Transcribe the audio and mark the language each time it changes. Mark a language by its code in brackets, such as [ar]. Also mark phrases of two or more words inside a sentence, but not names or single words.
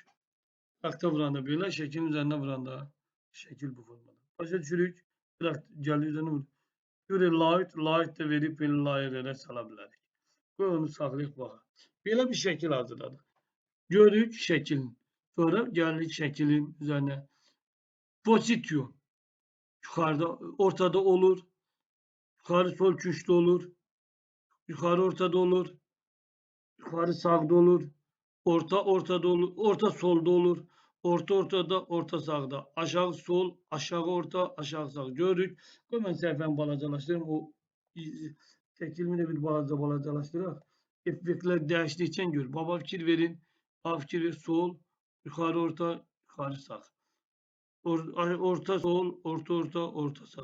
[az] Taxta vuranda belə, şəklin üzərinə vuranda şəkil bu formada. Başa düşürük. Gəlir üzərinə vurur. Görə light da verib belə layerlərə sala bilərik. Qoy onu saxlayıq baxaq. Belə bir şəkil hazırladıq. Görürük şəklin. Sonra gəlirik şəklin üzərinə. Position. [tr] Yukarıda, ortada olur. Yukarı sol köşede olur. Yukarı ortada olur. Yukarı sağda olur. Orta ortada olur. Orta solda olur. Orta ortada, orta sağda. Aşağı sol, aşağı orta, aşağı sağ. Görürük. [az] Qoy mən səhifəni balacalaşdırım. O şəklimi də bir balacalaşdıraq. Effektlər dəyişdikcə gör. Baba fikir verin. Baba fikir ver. [tr] Sol, yukarı orta, yukarı sağ. Orta sol, orta orta, orta sağ.